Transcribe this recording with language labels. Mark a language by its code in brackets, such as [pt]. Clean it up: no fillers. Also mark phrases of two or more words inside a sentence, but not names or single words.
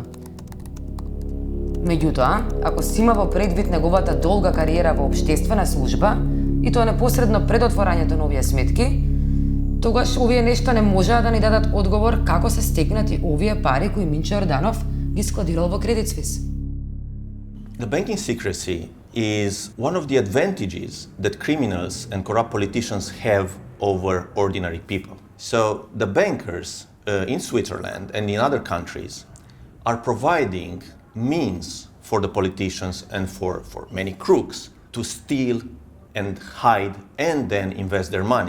[mk] Меѓутоа, ако се има во предвид неговата долга кариера во општествена служба, и тоа непосредно пред отворањето на овие сметки, тогаш овие нешта не можеа да ни дадат одговор како се стекнати овие пари кои Минчо Јорданов ги складирал во Credit Suisse. [en] The banking secrecy is one of the advantages that criminals and corrupt politicians have over ordinary people. So the bankers in Switzerland and in other countries are providing means for the politicians and for many crooks to steal and hide and then invest their money.